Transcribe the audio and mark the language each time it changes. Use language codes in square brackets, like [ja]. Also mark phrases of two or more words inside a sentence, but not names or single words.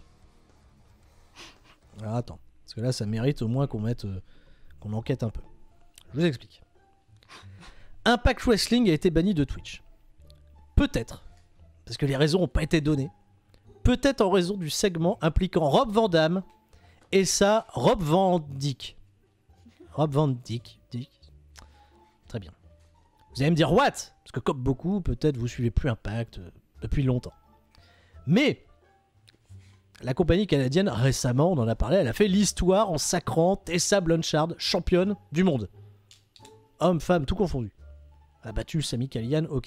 [fr] Alors attends, parce que là ça mérite au moins qu'on enquête un peu. Je vous explique. Impact Wrestling a été banni de Twitch. Peut-être, parce que les raisons n'ont pas été données, peut-être en raison du segment impliquant Rob Van Dam et sa Rob Van Dijk. Rob Van Dijk. Très bien. Vous allez me dire, what? Parce que comme beaucoup, peut-être vous suivez plus Impact depuis longtemps. Mais la compagnie canadienne, récemment, on en a parlé, elle a fait l'histoire en sacrant Tessa Blanchard, championne du monde. Homme, femme, tout confondu. A battu Sami Callihan, ok.